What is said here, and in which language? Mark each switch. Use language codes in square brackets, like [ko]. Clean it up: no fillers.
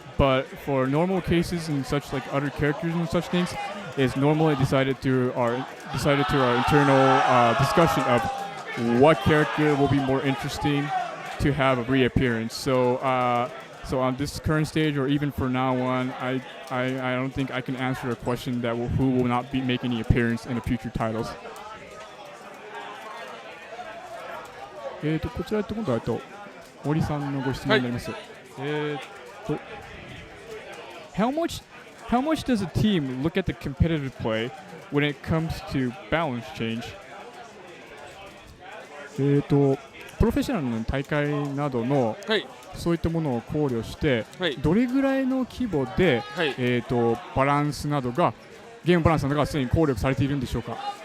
[en] But for normal cases and such like other characters and such things, is normally decided through our internal discussion of what character will be more interesting to have a reappearance. So on this current stage, or even for now on, I don't think I can answer a question that who will not be making any appearance in the future titles. [ja] こちら今度は森さんのご質問になります。 [en] How much does a team look at the competitive play when it comes to balance change? [ja] プロフェッショナルの大会などの、そういったものを考慮して、どれぐらいの規模で、バランスなどがゲームバランスなどがすでに考慮されているんでしょうか。